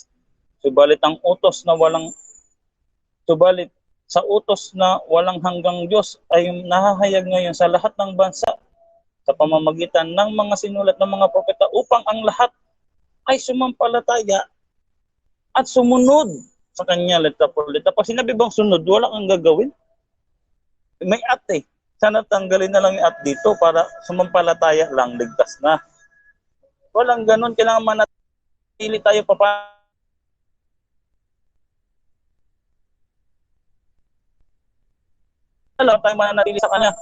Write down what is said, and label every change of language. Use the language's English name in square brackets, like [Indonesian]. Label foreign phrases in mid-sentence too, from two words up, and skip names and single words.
[Filipino] Subalit sa utos na walang hanggang Diyos ay nahahayag ngayon sa lahat ng bansa sa pamamagitan ng mga sinulat ng mga propeta upang ang lahat ay sumampalataya at sumunod sa kanya [Spanish] letra por letra. [Filipino] Pag sinabi bang sunod, wala kang gagawin. May at eh. Sana tanggalin na lang yung at dito para sumampalataya lang, ligtas na. Walang ganun. Kailangan manatili tayo alam tayo mananatili sa kanya.